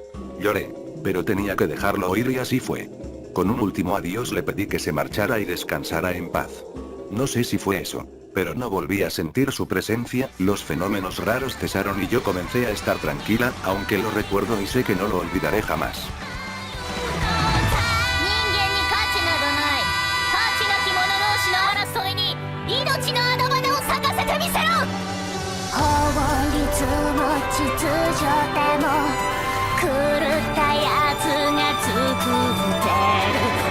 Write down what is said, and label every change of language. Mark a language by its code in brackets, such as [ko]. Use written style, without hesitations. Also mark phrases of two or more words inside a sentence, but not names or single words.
[es] Lloré, pero tenía que dejarlo ir y así fue. Con un último adiós le pedí que se marchara y descansara en paz. No sé si fue eso, pero no volví a sentir su presencia, los fenómenos raros cesaron y yo comencé a estar tranquila, aunque lo recuerdo y sé que no lo olvidaré jamás. [ja] 人間に価値などない。価値なき者同士の争いに命の穴場を咲かせてみせろ。法律も秩序でも狂ったやつが作ってる。